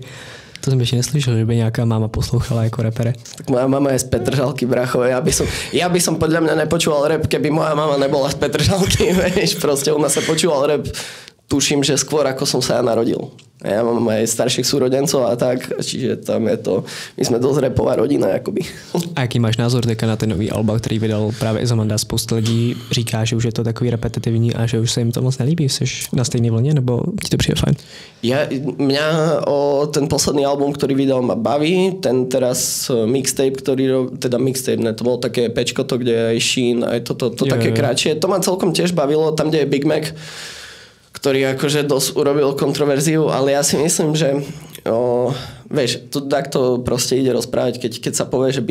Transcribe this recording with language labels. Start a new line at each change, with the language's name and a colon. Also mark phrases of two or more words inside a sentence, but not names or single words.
Czech: To
Slovak: som ešte
Czech: neslyšel, že by nejaká máma poslouchala ako repere.
Slovak: Tak moja mama je z Petržalky, bracho. Ja by som podľa mňa nepočúval rap, keby moja mama nebola z Petržalky. Vieš, proste u nás sa počúval rap tuším, že skôr ako som sa ja narodil. Ja mám aj starších súrodencov a tak, čiže tam je to, my sme dosť rapová rodina, jakoby.
Czech: A jaký máš názor teďka na ten nový alba, který vydal právě Izomanda? Spousta lidí říká, že už je to takový repetitivní a že už se jim to moc nelíbí. Jsi na stejné vlně, nebo ti to přijde fajn?
Slovak: Mňa ten posledný album, ktorý vydal, ma baví. Ten teraz mixtape, mixtape, ne, to bolo také pečko to, kde je aj Sheen, aj to také kratšie. To ma celkom tiež bavilo, tam, kde je Big Mac, ktorý akože dosť urobil kontroverziu, ale ja si myslím, že vieš, to takto proste ide rozprávať, keď sa povie, že